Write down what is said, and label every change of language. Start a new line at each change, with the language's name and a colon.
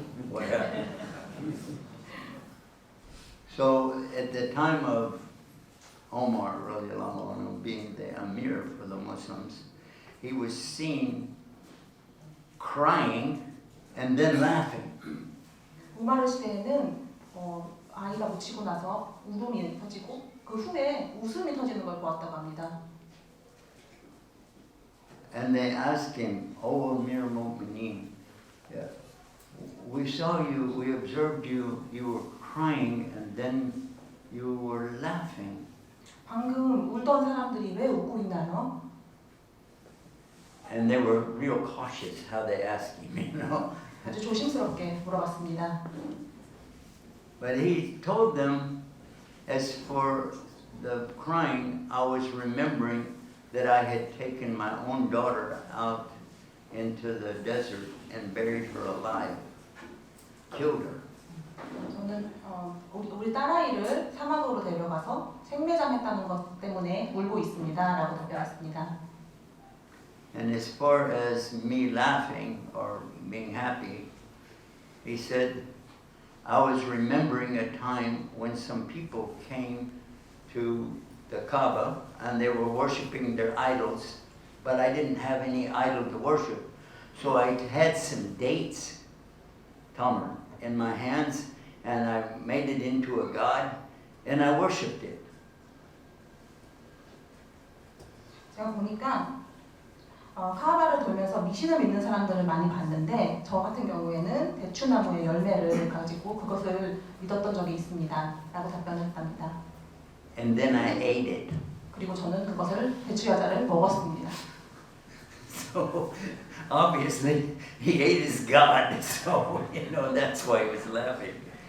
English: What happened? So at the time of Omar radiallahu anhu being the Amir for the Muslims, he was seen crying and then laughing.
Korean: 우마르 시대에는 아이가 묻히고 나서 울음이 터지고 그 후에 웃음이 터지는 걸 보았다고 합니다.
English: And they asked him, "Oh Amir Mu'mineen, we saw you, we observed you, you were crying and then you were laughing."
Korean: 방금 울던 사람들이 왜 웃고 있나요?
English: And they were real cautious how they asked him, you know.
Korean: 아주 조심스럽게 물어봤습니다.
English: But he told them, as for the crying, I was remembering that I had taken my own daughter out into the desert and buried her alive, killed her.
Korean: 저는 우리 딸아이를 사막으로 데려가서 생매장했다는 것 때문에 울고 있습니다라고 답변했습니다.
English: And as far as me laughing or being happy, he said, I was remembering a time when some people came to the Kaaba and they were worshiping their idols, but I didn't have any idol to worship. So I had some dates, tamar, in my hands, and I made it into a god, and I worshipped it.
Korean: 제가 보니까 카아바를 돌면서 미신을 믿는 사람들을 많이 봤는데 저 같은 경우에는 대추나무의 열매를 가지고 그것을 믿었던 적이 있습니다. 라고 답변을 했답니다.
English: And then I ate it.
Korean: 그리고 저는 그것을 대추야자를 먹었습니다.
English: So obviously he ate his God, so you know that's why he was laughing.